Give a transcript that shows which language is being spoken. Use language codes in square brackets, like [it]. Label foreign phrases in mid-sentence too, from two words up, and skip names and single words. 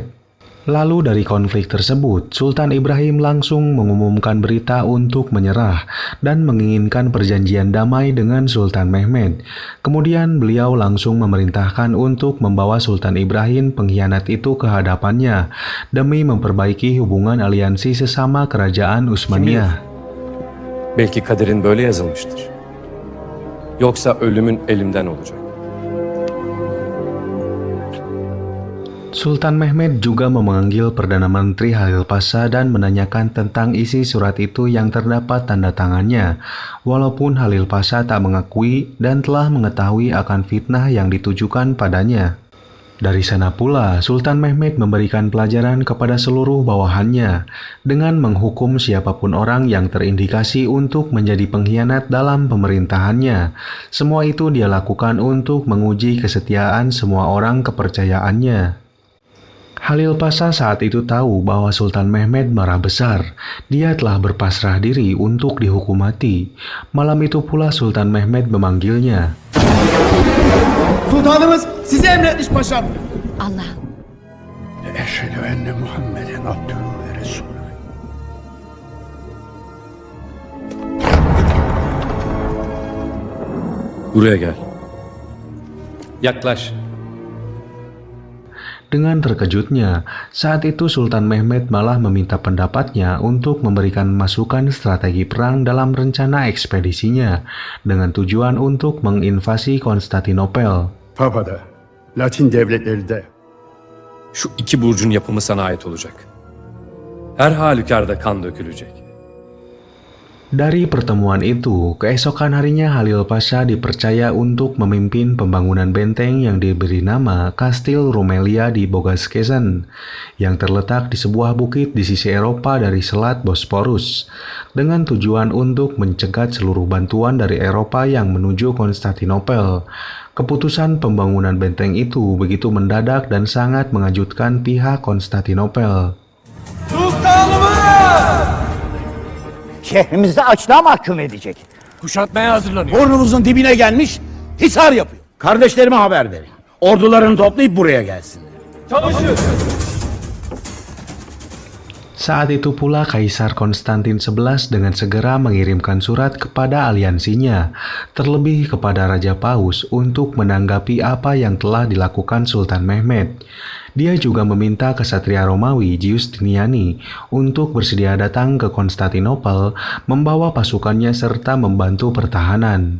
[id] Lalu dari konflik tersebut, Sultan Ibrahim langsung mengumumkan berita untuk menyerah dan menginginkan perjanjian damai dengan Sultan Mehmed. Kemudian beliau langsung memerintahkan untuk membawa Sultan Ibrahim pengkhianat itu ke hadapannya demi memperbaiki hubungan aliansi sesama kerajaan Utsmaniyah. [tr] Belki kaderin böyle yazılmıştır. Yoksa ölümün elimden olacak. [id] Sultan Mehmed juga memanggil Perdana Menteri Halil Pasha dan menanyakan tentang isi surat itu yang terdapat tanda tangannya, walaupun Halil Pasha tak mengakui dan telah mengetahui akan fitnah yang ditujukan padanya. Dari sana pula, Sultan Mehmed memberikan pelajaran kepada seluruh bawahannya dengan menghukum siapapun orang yang terindikasi untuk menjadi pengkhianat dalam pemerintahannya. Semua itu dia lakukan untuk menguji kesetiaan semua orang kepercayaannya. Halil Pasha saat itu tahu bahwa Sultan Mehmed marah besar. Dia telah berpasrah diri untuk dihukum mati. Malam itu pula Sultan Mehmed memanggilnya. [tr] Sultanımız sizi emretmiş paşam. Allah. [ar] أشهد أن محمدا عبده ورسوله. [tr] Buraya gel. Yaklaş. [id] Dengan terkejutnya, saat itu Sultan Mehmed malah meminta pendapatnya untuk memberikan masukan strategi perang dalam rencana ekspedisinya dengan tujuan untuk menginvasi Konstantinopel. [tr] Papa'da, Latin devletleri de. Şu iki burcun yapımı sana ait olacak. Her halükarda kan dökülecek. [id] Dari pertemuan itu, keesokan harinya Halil Pasha dipercaya untuk memimpin pembangunan benteng yang diberi nama Kastil Rumelia di Bogaskesen, yang terletak di sebuah bukit di sisi Eropa dari Selat Bosporus, dengan tujuan untuk mencegat seluruh bantuan dari Eropa yang menuju Konstantinopel. Keputusan pembangunan benteng itu begitu mendadak dan sangat mengejutkan pihak Konstantinopel. [tr] Şehrimizde açlığa mahkum edecek. Kuşatmaya hazırlanıyor. Burnumuzun dibine gelmiş, hisar yapıyor. Kardeşlerime haber verin. Ordularını toplayıp buraya gelsinler. [id] Saat itu pula Kaisar Konstantin XI dengan segera mengirimkan surat kepada aliansinya, terlebih kepada Raja Paus untuk menanggapi apa yang telah dilakukan Sultan Mehmed. Dia juga meminta kesatria Romawi Giustiniani untuk bersedia datang ke Konstantinopel, membawa pasukannya serta membantu pertahanan.